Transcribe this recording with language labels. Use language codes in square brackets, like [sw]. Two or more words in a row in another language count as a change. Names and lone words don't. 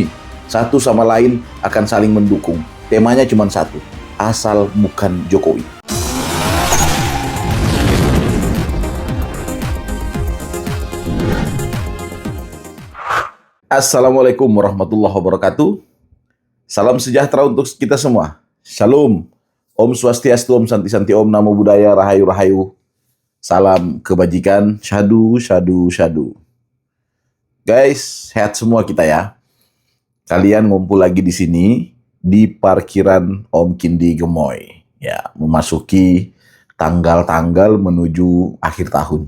[id] Satu sama lain akan saling mendukung. Temanya cuma satu, asal bukan Jokowi. [ar] السلام عليكم ورحمة الله وبركاته. [id] Salam sejahtera untuk kita semua. Shalom. [ban] Om Swastiastu, Om Santi Santi, Om Namo Buddhaya, Rahayu Rahayu. [id] Salam kebajikan. Syahdu, syahdu, syahdu. Guys, sehat semua kita ya. Kalian ngumpul lagi di sini di parkiran Om Kindi Gemoy. Ya, memasuki tanggal-tanggal menuju akhir tahun.